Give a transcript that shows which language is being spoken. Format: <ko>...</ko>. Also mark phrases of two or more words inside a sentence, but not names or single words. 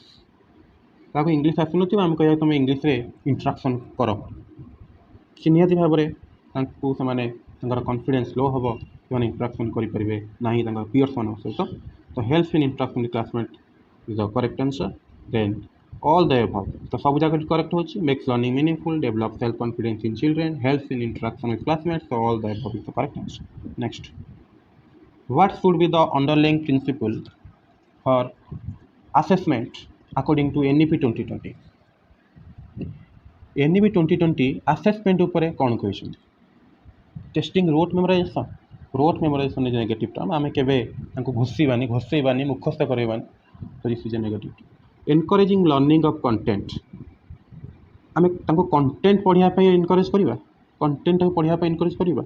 <or>ତାକୁ ଇଂଲିଶ ଆସୁନଥିବ, ଆମେ କହିବା ତୁମେ ଇଂଲିଶରେ ଇଣ୍ଟରାକ୍ସନ୍ କର, ସେ ନିହାତି ଭାବରେ ତାଙ୍କୁ ସେମାନେ ତାଙ୍କର</or> <en>confidence low</en> <or>ହେବ, ସେମାନେ ଇଣ୍ଟରାକ୍ସନ୍ କରିପାରିବେ ନାହିଁ ତାଙ୍କର ପିୟର୍ସମାନଙ୍କ ସହିତ।</or> <en>ତ help in interaction with classmate is the correct answer. ଦେନ୍ all the above,</en> <or>ତ ସବୁ ଜାକ କରେକ୍ଟ ହେଉଛି।</or> <en>makes learning meaningful, develop self confidence in children, help in interaction with classmates, ତ all the above is the correct answer। ନେକ୍ସଟ, what should be the underlying principle for assessment according to NEP 2020?</en> <or>NEP 2020 ଆସେସମେଣ୍ଟ ଉପରେ କ'ଣ କହିଛନ୍ତି?</or> <en>Testing rote memorization. Rote memorization is negative term.</en> <or>ଆମେ କେବେ ତାଙ୍କୁ ଘୋଷେଇବାନି, ମୁଖସ୍ଥ କରାଇବାନି, ତ</or> <en>this is a negative term. encouraging learning of content.</en> <or>ଆମେ ତାଙ୍କୁ କଣ୍ଟେଣ୍ଟ ପଢ଼ିବା ପାଇଁ ଏନକରେଜ୍ କରିବା, କଣ୍ଟେଣ୍ଟଟାକୁ ପଢ଼ିବା ପାଇଁ ଏନକରେଜ୍ କରିବା।</or>